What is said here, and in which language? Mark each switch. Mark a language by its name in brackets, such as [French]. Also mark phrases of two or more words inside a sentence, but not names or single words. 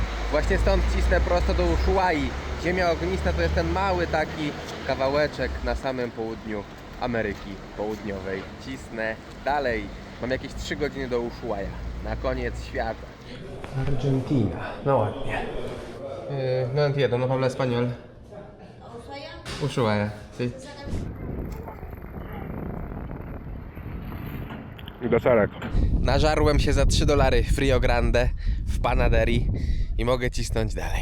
[Polish] Właśnie stąd cisnę prosto do Ushuai. Ziemia ognista to jest ten mały taki kawałeczek na samym południu Ameryki Południowej. Cisnę dalej. Mam jakieś 3 godziny do Ushuaia. Na koniec świata. Argentina. No ładnie. [Spanish] No entiendo, no habla español. Ushuaia. Sí. [Polish] Nażarłem się za $3 w Rio Grande w Panaderi i mogę cisnąć dalej.